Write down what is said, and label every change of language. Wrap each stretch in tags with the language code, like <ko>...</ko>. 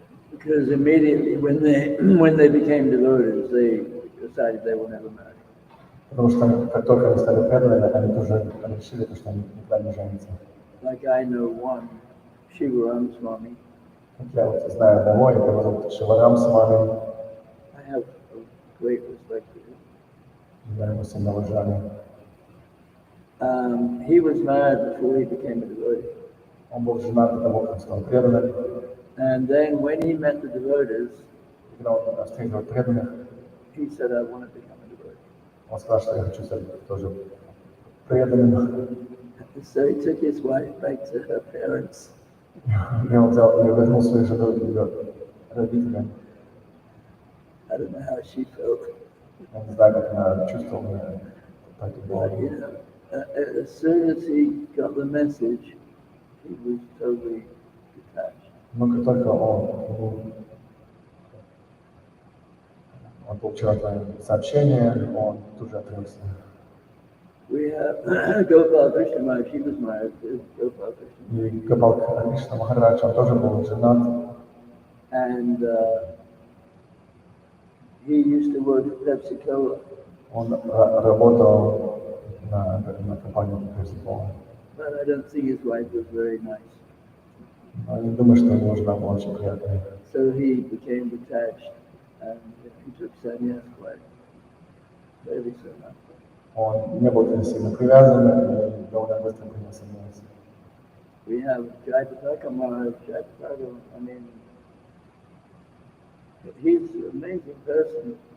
<en>Because immediately when they became devotees, they decided they will never marry.</en> <ru>Потому что как только они стали преданными, они тоже решили, что они никогда не женятся.</ru> <en>Like I know one, Shiva Swami.</en> <ru>Как я вот знаю одного, его зовут Шиварам Свами.</ru> <en>I have a great respect for him.</en> <ru>Я его сильно уважаю.</ru> <en>He was married before he became a devotee.</en> <ru>Он был женат до того, как стал преданным.</ru> <en>And then when he met the devotees,</en> <ru>Когда он встретил преданных,</ru> <en>he said, I want to become a devotee.</en> <ru>он сказал, что я хочу стать тоже преданным.</ru> <en>So he took his wife back to her parents.</en> <ru>Я вернул свою жену к ее родителям.</ru> <en>I don't know how she felt.</en> <ru>Я не знаю, как она чувствовала. Так и было.</ru> <en>But, as soon as he got the message, he was totally detached.</en> <ru>Но как только он получил это сообщение, он тут же отрекся.</ru> <en>We have Gopal Krishna Maharaj, he was married to Gopal Krishna.</en> <ru>И Гопал Кришна Махарадж, он тоже был женат.</ru> <en>And he used to work at Pepsi Cola.</en> <ru>Он работал на компании Pepsi Cola.</ru> <en>But I don't think his wife was very nice.</en> <ru>Но не думаю, что его жена была очень приятная.</ru> <en>So he became detached and he took sannyas quite fairly soon after.</en> <ru>Он не был сильно привязан и довольно быстро принял саньяс.</ru> <en>We have Jayataka Maharaj, Jayataka, I mean, he's an amazing person.</en>